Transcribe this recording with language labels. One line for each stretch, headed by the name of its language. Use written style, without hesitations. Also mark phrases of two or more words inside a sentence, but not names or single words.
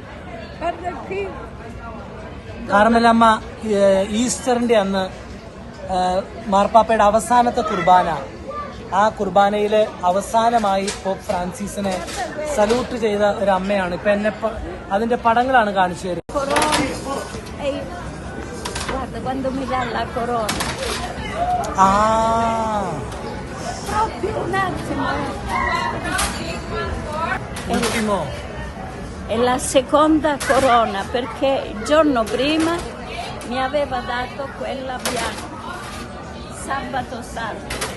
Malayalam: കാർമലമ്മ ഈസ്റ്ററിന്റെ അന്ന് മാർപ്പാപ്പയുടെ അവസാനത്തെ കുർബാന, ആ കുർബാനയിൽ അവസാനമായി പോപ്പ് ഫ്രാൻസിസിനെ സല്യൂട്ട് ചെയ്ത ഒരു അമ്മയാണ്. ഇപ്പൊ എന്നെ അതിന്റെ പടങ്ങളാണ് കാണിച്ചു തരുന്നത്.
Italian: È la seconda corona perché il giorno prima mi aveva dato quella bianca, sabato santo.